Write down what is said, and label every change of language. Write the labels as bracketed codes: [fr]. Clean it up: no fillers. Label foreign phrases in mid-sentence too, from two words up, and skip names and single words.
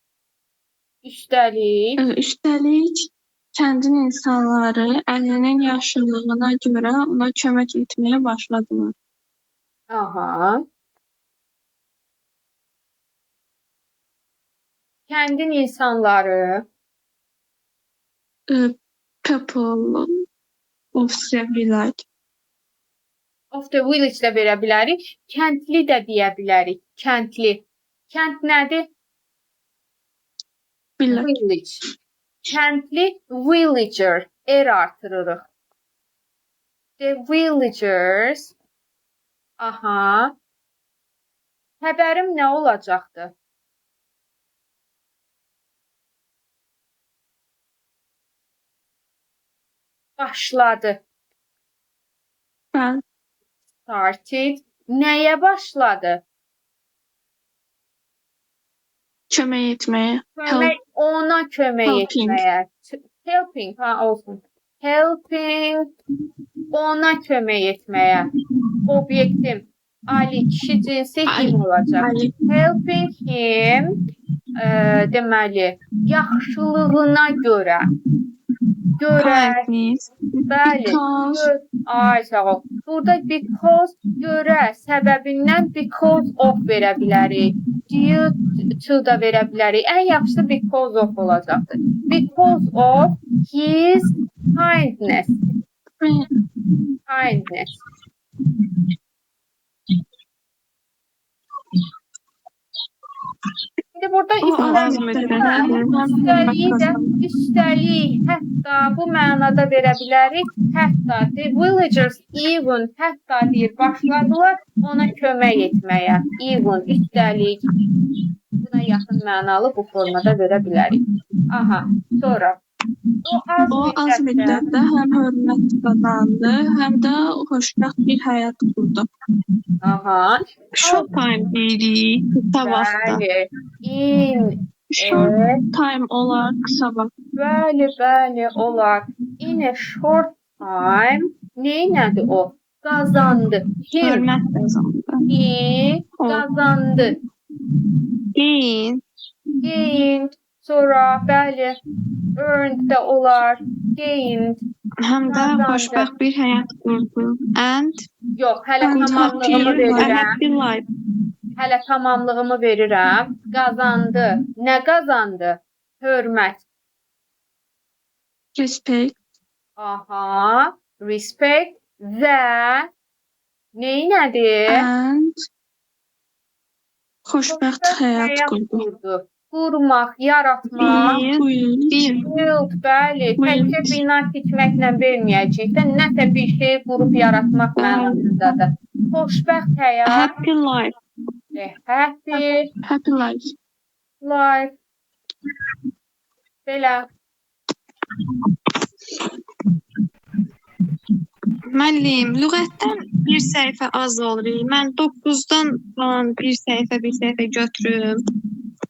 [az] Üstəlik, kəndin insanları Əlinin yaşlılığına görə ona kömək etməyə başladılar. Aha. Kəndin insanları [en] People of the village. of the village [az] də verə bilərik. Kəndli də deyə bilərik. Kəndli. Kənd nədir? [en] Village. Village. Kəndli villager. [az] Artırırıq. [en] The villagers. [az] Aha. Xəbərim nə olacaqdı? Başladı. Bəli. Started. Nəyə başladı? Kömək etməyə. Kömək, ona kömək [en] Helping. [az] etməyə. Helping, ha olsun. Helping, ona kömək etməyə. Obyektim. Ali, kişi cinsi him olacaq. Ali. [en] Helping him, [az] deməli, yaxşılığına görə. [en] Kindness. [az] Bəli. [en] Because. [az] Ay, sağ ol. Burada because, görə, səbəbindən [en] because of [az] verə bilərik. [en] Due to [az] da verə bilərik. Ən yaxşısı [en] because of [az] olacaqdır. [en] Because of his kindness. Kindness. [az] Şimdi burada üstəlik, hətta bu mənada verə bilərik. [en] Hətta the villagers even, [az] hətta deyir, başladılar ona kömək etməyə. Even, üstəlik. Buna yaxın mənalı bu formada verə bilərik. Aha, sonra. O az müddətdə həm hörmət qazandı, həm də xoşbəxt bir həyat qurdu. Aha. [en] Short time [az] deyirik, qısa vaxtda. Bəli. [en] In. Short time [az] olar qısa vaxt. Bəli, olar. [en] In a short time. [az] Neynədir o? Qazandı. Him. Hörmət qazandı. He qazandı. Gained. Sonra bəli. Earned də olar. [en] Gained. [az] Həm də Qazandı. xoşbəxt bir həyat qurdu. [en] And [az] Yox, hələ tamamlığımı [en] a [az] verirəm. [en] happy life. [az] Hələ tamamlığımı verirəm. Qazandı. Nə qazandı? Hörmət. [en] Respect. [az] Aha. Respect və neynədir? And xoşbəxt həyat qurdu. Qurmaq, yaratmaq. Build, bəli. Təkcə bina tikməklə verməyəcək də nəsə bir şey qurub yaratmaq mənasındadır. Xoşbəxt həyat. [en] Happy life. Happy life. life. [az] Belə. Müəllim, lüğətdən bir səhifə az olur. Mən 9-dan falan bir səhifə götürüm.